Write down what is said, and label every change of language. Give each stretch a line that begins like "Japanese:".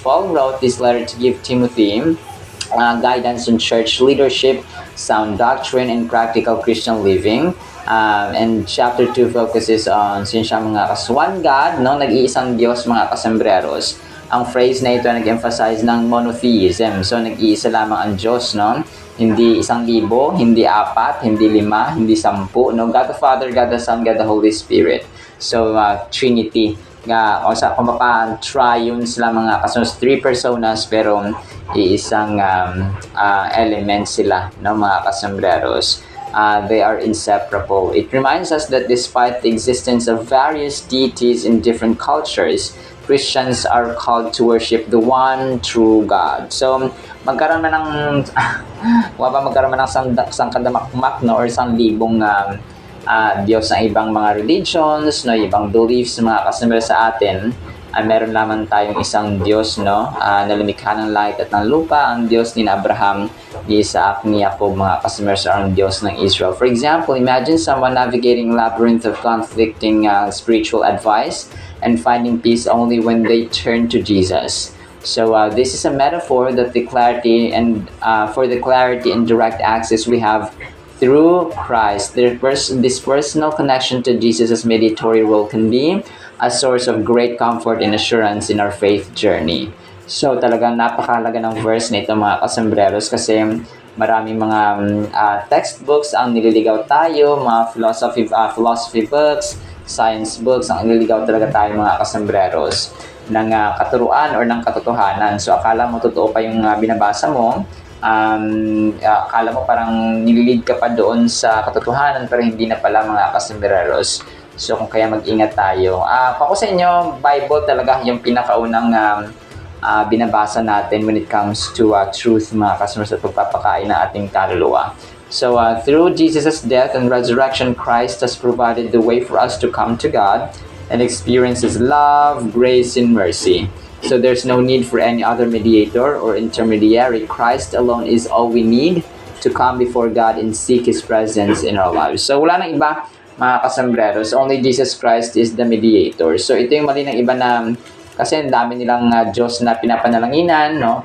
English: Paul wrote this letter to give Timothy guidance on church leadership, sound doctrine, and practical Christian living. And chapter 2 focuses on mga one God, no?
Filipino: Nag-iisang Diyos, mga kasembreros. Ang phrase na ito nag-emphasize ng monotheism. So nag-iisa lamang ang Diyos, no? Hindi 1,000, hindi 4, hindi 5, hindi 10, no?
English: God the Father, God the Son, God the Holy Spirit. So Trinity
Filipino: kung mapa-triune sila mga kasundalo, 3 personas pero iisang element sila, no, mga kasombreros.
English: They are inseparable. It reminds us that despite the existence of various deities in different cultures, Christians are called to worship the one true God.
Filipino: So, magkaroon man ng magkaroon man ng sangkadamakmak, no, or sanglibong Diyos ng ibang mga religions, no, ibang beliefs, mga kasunod sa atin, meron lamang tayong isang Diyos, no, na lumikha ng langit at ng lupa, ang Diyos ni Abraham, ni Isaac, ni Jacob, mga customers are ang Diyos ng Israel.
English: For example, imagine someone navigating a labyrinth of conflicting spiritual advice and finding peace only when they turn to Jesus. So this is a metaphor that the clarity and for the clarity and direct access we have through Christ. This personal connection to Jesus as mediatory role can be a source of great comfort and assurance in our faith journey.
Filipino: So talagang napakahalaga ng verse nito, mga kasombreros, kasi maraming mga textbooks ang nililigaw tayo, mga philosophy books, science books ang nililigaw talaga tayo, mga kasombreros, ng katuruan or ng katotohanan. So akala mo totoo pa yung binabasa mo, akala mo parang nililid ka pa doon sa katotohanan pero hindi na pala, mga kasombreros. So kung kaya mag-ingat tayo. Ako sa inyo, Bible talaga yung pinakaunang binabasa natin
English: when it comes to truth,
Filipino: mga customers, at pagpapakain ng ating kaluluwa.
English: So through Jesus' death and resurrection, Christ has provided the way for us to come to God and experience His love, grace, and mercy. So there's no need for any other mediator or intermediary. Christ alone is all we need to come before God and seek His presence in our lives.
Filipino: So wala nang iba, mga kasombreros,
English: only Jesus Christ is the mediator.
Filipino: So ito yung mali ng iba na, kasi ang dami nilang Diyos na pinapanalanginan, no?